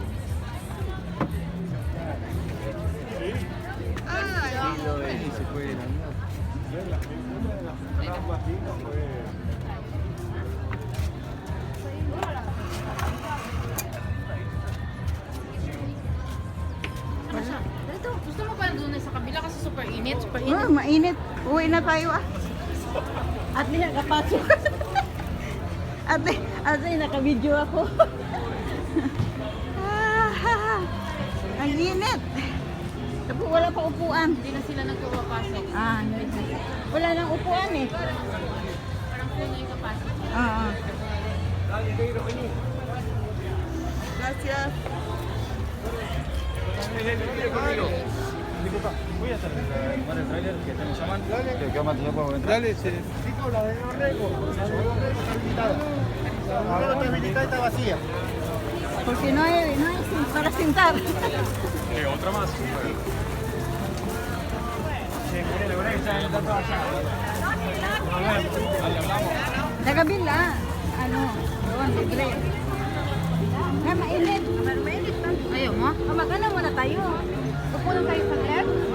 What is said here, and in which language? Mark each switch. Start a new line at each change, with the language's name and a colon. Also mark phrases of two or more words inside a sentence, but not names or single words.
Spanish: Sí, lo ves y se puede andar.
Filipino: Dito, gusto mo pa doon sa kabila kasi super init. Super Oh, init. mainit. Uwi na tayo ah. At may nakapasok. Ate, naka-video ako. Ang init. Tapos wala pa upuan. Hindi na sila nagpapasok. Ah, hindi. Wala nang upuan eh. Parang puno yung kapasok. Oo.
Spanish: Gracias. Voy a hacer el trailer que están llamando. ¿Qué más tiempo para entrar? Dale, sí. Chico, la de Orrego. La de Orrego está habilitada. Ahora está habilitada y está vacía. Porque no hay para sentar. Otra más.
Filipino: Nagabila. Ano? Doon, libre. Nga, mainit. Mainit lang. Ayaw mo? Magana muna tayo. Upo lang tayo sa left.